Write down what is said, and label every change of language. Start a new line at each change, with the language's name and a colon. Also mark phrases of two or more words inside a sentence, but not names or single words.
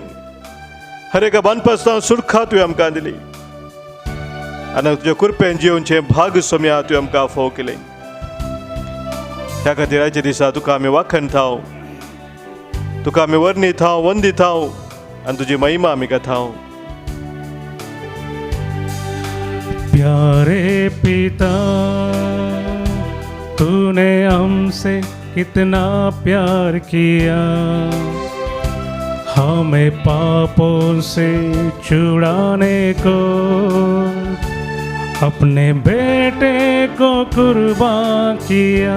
Konkani: हर एका बांदपासतना सुरखा तुवें आमकां दिली आनी तुज्या कृपेन जिवनचें भाग सोम्या तुवें आमकां फोव केलें. त्या खातीर आयच्या दिसा तुका आमी वाखणताव, तुका आमी वर्णिताव, वंदिताव आनी तुजी महिमा आमी गाताव.
Hindi: प्यारे पिता तूने हमसे कितना प्यार किया, हमें पापों से छुड़ाने को अपने बेटे को कुर्बान किया.